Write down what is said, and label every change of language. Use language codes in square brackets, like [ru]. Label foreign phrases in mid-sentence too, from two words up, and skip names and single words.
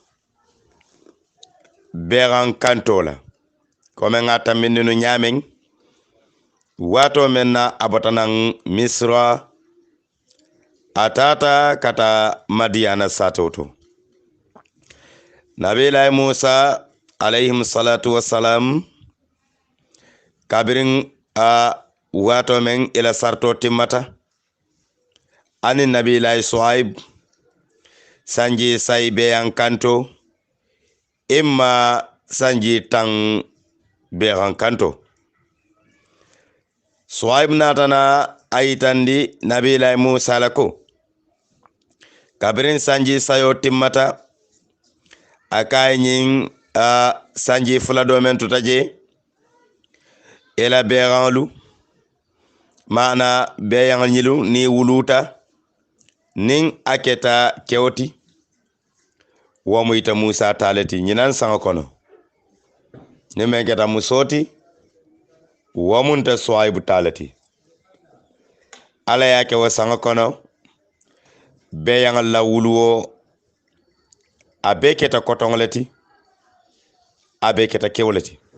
[man] beran kantola kome nga tambindinu nyamen wato menna abotanan Misra atata kata Madiana satoto nabilaay Musa [ar] عليهم الصلاة والسلام [man] kabirin wato men ila sarto timmata ani nabilaay Suhaib sanji say beyan kanto imma sanji tan beyan kanto Suhaib natana ayitandi nabilaay Musa lako kabirin sanji sayo timmata akayin sanji fula domen tutaje ela beyanlu mana beyan nyilu ni wuluta nin aketa kewti womu ita Musa taleti nyinan sanga kono ni mengeta musoti womunta Suhaibu taleti ala yake wa sanga kono beyan la wuluwo abeketa kotongleti abeketa kewleti